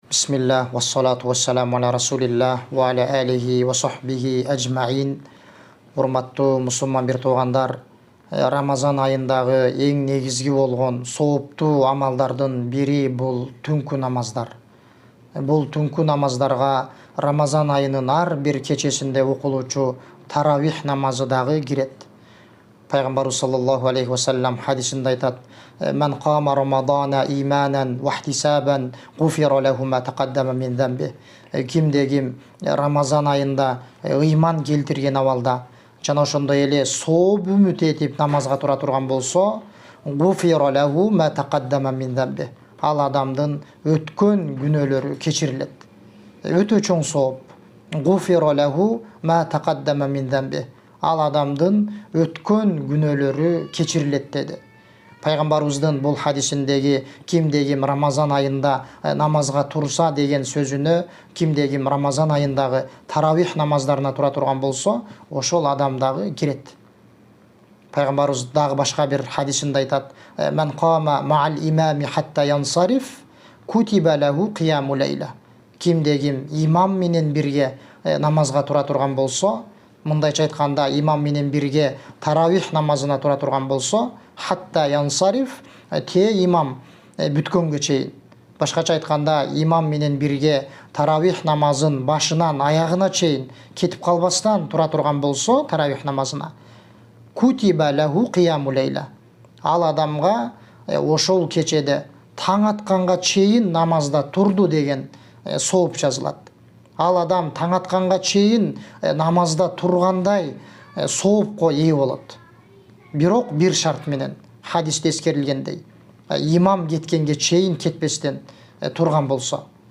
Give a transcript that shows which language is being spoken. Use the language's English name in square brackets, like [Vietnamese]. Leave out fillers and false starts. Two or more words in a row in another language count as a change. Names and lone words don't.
[Arabic] بسم الله والصلاة والسلام على رسول الله وعلى آله وصحبه أجمعين. [Kyrgyz] Урматтуу мусулман бир туугандар, Рамазан айындагы эң негизги болгон сооптуу амалдардын бири бул түнкү намаздар. Бул түнкү намаздарга Рамазан айынын ар бир кечесинде окулуучу таравих намазы дагы кирет. Пайгамбарыбыз [Arabic] صلى الله عليه وسلم [Kyrgyz] хадисинде айтат: [Arabic] "من قام رمضان إيمانا واحتسابا غفر له ما تقدم من ذنبه." [Kyrgyz] Кимде ким Рамазан айында ыйман келтирген абалда жана ошондой эле сооп үмүт этип намазга тура турган болсо, [Arabic] غفر له ما تقدم من ذنبه. [Kyrgyz] Ал адамдын өткөн күнөөлөрү кечирилет. Өтө чоң сооп. [Arabic] غفر له ما تقدم من ذنبه. [Kyrgyz] Ал адамдын өткөн күнөөлөрү кечирилет деди. Пайгамбарыбыздын бул хадисиндеги кимде ким Рамазан айында намазга турса деген сөзүнө, кимде ким Рамазан айындагы таравих намаздарына тура турган болсо, ошол адам дагы кирет. Пайгамбарыбыз дагы башка бир хадисинде айтат: [Arabic] "من قام مع الإمام حتى ينصرف كتب له قيام ليلة." [Kyrgyz] Кимде ким имам менен бирге намазга тура турган болсо, мындайча айтканда имам менен бирге таравих намазына тура турган болсо, [Arabic] حتى ينصرف, [Kyrgyz] те имам бүткөнгө чейин. Башкача айтканда, имам менен бирге таравих намазын башынан аягына чейин кетип калбастан тура турган болсо таравих намазына, [Arabic] كتب له قيام ليلة. [Kyrgyz] Ал адамга ошол кечеде таң атканга чейин намазда турду деген сооп жазылат. Ал адам таң атканга чейин намазда тургандай соопко ээ болот. Бирок бир шарт менен, хадисте эскерилгендей, имам кеткенге чейин кетпестен турган болсо.